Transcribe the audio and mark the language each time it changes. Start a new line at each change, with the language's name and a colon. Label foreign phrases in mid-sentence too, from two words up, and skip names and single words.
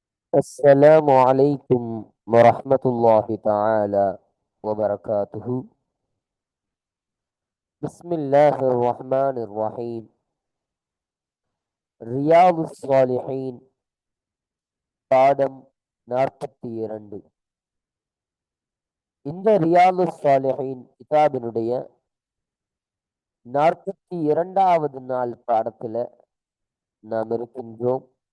Arabic: السلام عليكم ورحمة الله تعالى وبركاته. بسم الله الرحمن الرحيم.
Tamil: ரியாது சாலிஹீன் பாடம் 42. இந்த ரியாது சாலிஹீன் கிதாபினுடைய 42வது நாள் பாடத்துல நாம் இருக்கின்றோம்.